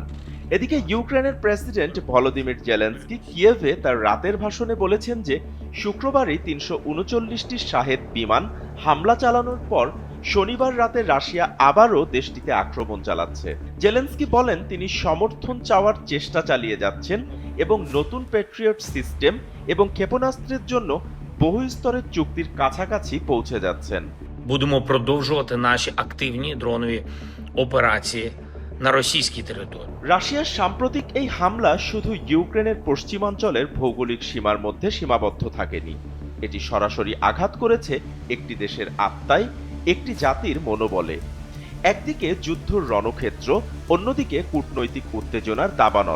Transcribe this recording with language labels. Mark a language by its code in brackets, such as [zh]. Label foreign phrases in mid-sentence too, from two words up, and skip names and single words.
[bn] এদিকে ইউক্রেনের প্রেসিডেন্ট ভলোদিমির জেলেনস্কি কিয়েভে তার রাতের ভাষণে বলেছেন যে শুক্রবারই 339টি শাহেদ বিমান হামলা চালানোর পর শনিবার রাতে রাশিয়া আবারও দেশটিতে আক্রমণ চালাচ্ছে। জেলেনস্কি বলেন, তিনি সমর্থন চাওয়ার চেষ্টা চালিয়ে যাচ্ছেন এবং নতুন প্যাট্রিয়ট সিস্টেম এবং ক্ষেপণাস্ত্রের জন্য বহু স্তরের চুক্তির কাছাকাছি পৌঁছে যাচ্ছেন। [uk] Будемо продовжувати наші активні дронові операції на російській території. [bn] রাশিয়ার সাম্প্রতিক এই হামলা শুধু ইউক্রেনের পশ্চিমাঞ্চলের ভৌগোলিক সীমার মধ্যে সীমাবদ্ধ থাকেনি। এটি সরাসরি আঘাত করেছে একটি দেশের আত্মায়, একটি জাতির মনোবলে। একদিকে যুদ্ধর রণক্ষেত্র, অন্যদিকে কূটনৈতিক উত্তেজনার দাবানল।